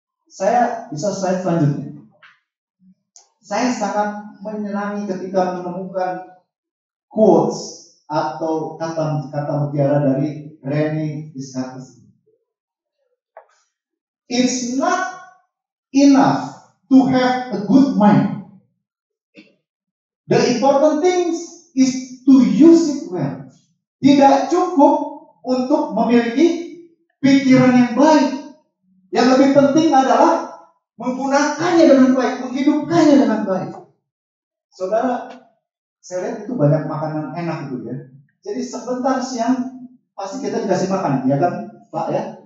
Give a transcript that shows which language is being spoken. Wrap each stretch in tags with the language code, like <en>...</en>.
<id>Saya bisa slide selanjutnya. Saya sangat menyenangi ketika menemukan quotes atau kata mutiara dari Rene Descartes.</id> <en>It's not enough to have a good mind. The important thing is to use it well.</en> <id>Tidak cukup untuk memiliki pikiran yang baik. Yang lebih penting adalah menggunakannya dengan baik, menghidupkannya dengan baik. Saudara, saya lihat itu banyak makanan enak itu ya. Jadi sebentar siang pasti kita dikasih makan, ya kan Pak ya?</id>